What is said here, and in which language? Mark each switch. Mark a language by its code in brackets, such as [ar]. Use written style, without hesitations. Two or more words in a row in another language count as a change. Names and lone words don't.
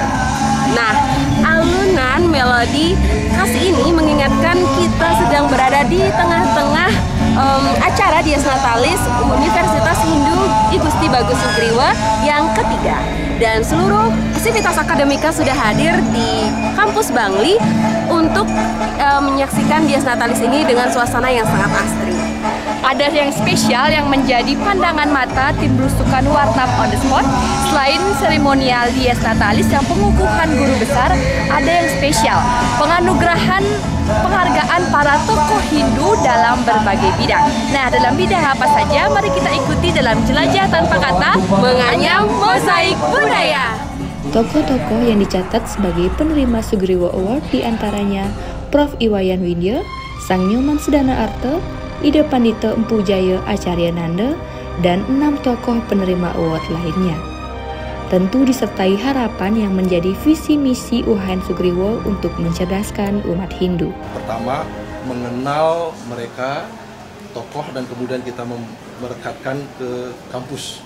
[id] Nah, alunan melodi khas ini mengingatkan kita sedang berada di tengah-tengah acara Dies Natalis Universitas Hindu I Gusti Bagus Sugriwa yang ketiga. Dan seluruh sivitas akademika sudah hadir di kampus Bangli untuk menyaksikan Dies Natalis ini dengan suasana yang sangat asri. Ada yang spesial yang menjadi pandangan mata tim belusukan Wartam [en] on the Spot. [id] Selain seremonial Dies Natalis yang pengukuhan guru besar, ada yang spesial, penganugerahan penghargaan para tokoh Hindu dalam berbagai bidang. Nah, dalam bidang apa saja? Mari kita ikuti dalam jelajah tanpa kata menganyam mozaik budaya. Tokoh-tokoh yang dicatat sebagai penerima Sugriwa Award diantaranya Prof. Iwayan Widya, Sang Nyoman Sedana Arte, Ida Pandita Empu Jaya Acarya Nanda, dan 6 tokoh penerima award lainnya. Tentu disertai harapan yang menjadi visi misi UHN Sugriwa untuk mencerdaskan umat Hindu. Pertama, mengenal mereka, tokoh, dan kemudian kita merekatkan ke kampus.